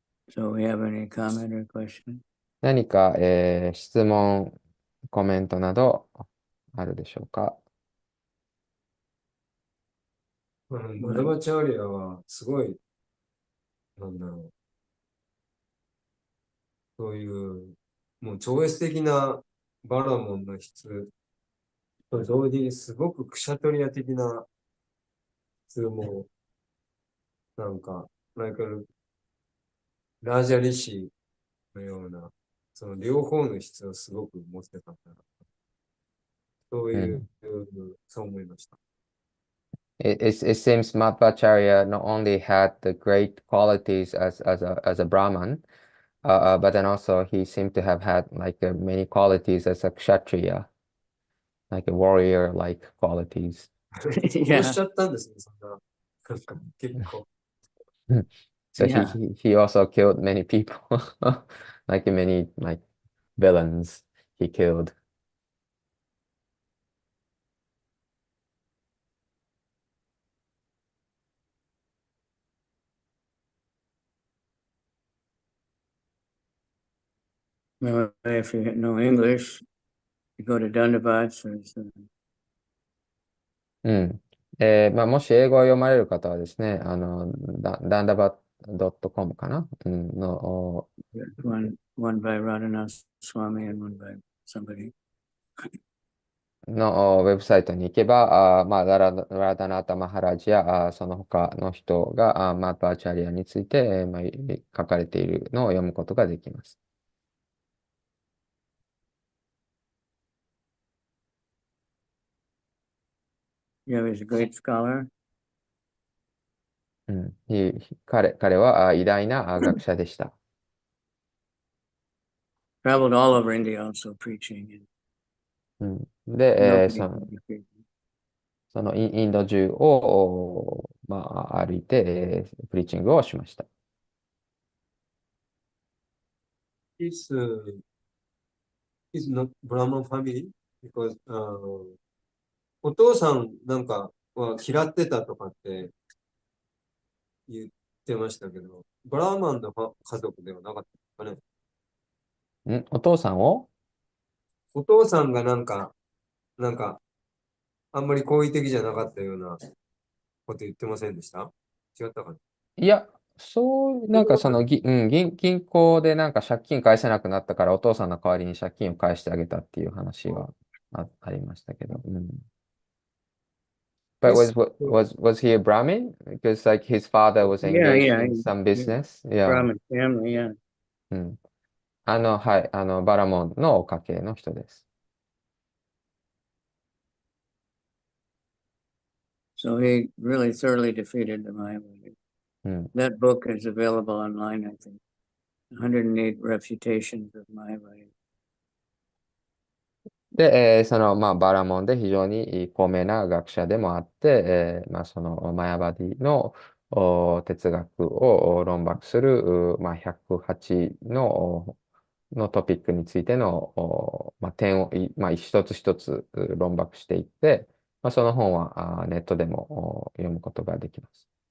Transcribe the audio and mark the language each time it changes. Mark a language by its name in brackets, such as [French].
[English] So we have any comment or question? [Japanese] 何か、質問、コメントなどあるでしょうか。マダバチャーリアはすごい、なんだろう。そういう、もう超越的なバラモンの質と同時にすごくクシャトリア的な質も、なんか、ラージャリシのような、その両方の質をすごく持ってたから、そういう、そう思いました。 It seems Madhvacharya not only had the great qualities as a Brahman, but then also he seemed to have had like many qualities as a kshatriya, like a warrior-like qualities. 殺しちゃったんですね、そんな。なんか結構。 [English] So Yeah. he also killed many people, like many like villains he killed. Well, if you know English, you go to Dandavats or [Japanese] うん。まあ、もし英語を読まれる方はですね、ダンダバ .com かな、の、 [English] one by Radhanath Swami and one by somebody. [Japanese] ウェブサイトに行けば、まあ、ラダナータ・マハラジやその他の人がマーパーチャリアについて、まあ、書かれているのを読むことができます。 [English] Yeah, he's a great scholar. [Japanese] うん、彼は偉大な学者でした。 [English] Traveled all over India also preaching. [Japanese] うん、で、そのインド中を、まあ、歩いて、プリーチングをしました。 [English] Is not Brahman family because [Japanese] お父さんなんかは嫌ってたとかって言ってましたけど、ブラーマンの家族ではなかったですかね。お父さんをお父さんがなんか、あんまり好意的じゃなかったようなこと言ってませんでした？違ったかな？いや、なんか銀行でなんか借金返せなくなったからお父さんの代わりに借金を返してあげたっていう話はありましたけど。 [English] But was he a Brahmin? Because like his father was engaged in some business. Yeah. Brahmin family, yeah. [Japanese] はい、バラモンの家系の人です。 [English] So he really thoroughly defeated the Mayavadis. That book is available online, I think. 108 refutations of Mayavadis. [Japanese] で、まあ、バラモンで非常に高名な学者でもあって、まあ、そのマヤバディの哲学を論駁する、まあ、108のトピックについての、まあ、点を、まあ、一つ一つ論駁していって、まあ、その本はネットでも読むことができます。